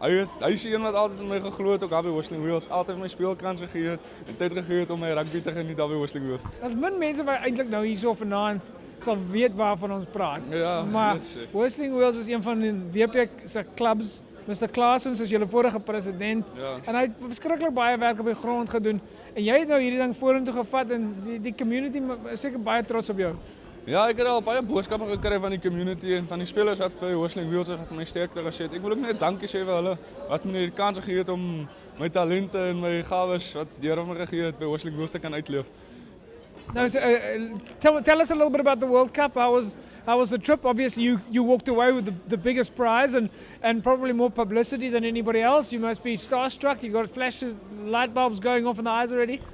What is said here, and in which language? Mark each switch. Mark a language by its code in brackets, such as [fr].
[af] Hy is een wat altyd in my geglo het ook daar by Whistling Wheels, altyd my speelkans gegee het en tyd gegee het om my rugby te geniet daar by Whistling Wheels. Daar's min mense wat eintlik nou hierso vanaand sal weet waarvan ons praat. Ja, maar Whistling Wheels is een van die WP se clubs. Mr. Klaasen is julle vorige president, en hy het verskriklik baie werk op die grond gedoen, en jy het nou hierdie ding vorentoe gevat, en die community is seker baie trots op jou. Ja, ek het al baie boodskappe gekry van die community en van die spelers wat vir Whistling Wheels wat my sterkte gesê het. Ek wil ook net dankie sê vir hulle wat my die kans gegee het om my talente en my gawes wat die Here my gegee het by Whistling Wheels te kan uitleef. [en] Now, tell us a little bit about the World Cup. How was the trip? Obviously, you walked away with the biggest prize and probably more publicity than anybody else. You must be starstruck. You got flashes, light bulbs going off in the eyes already.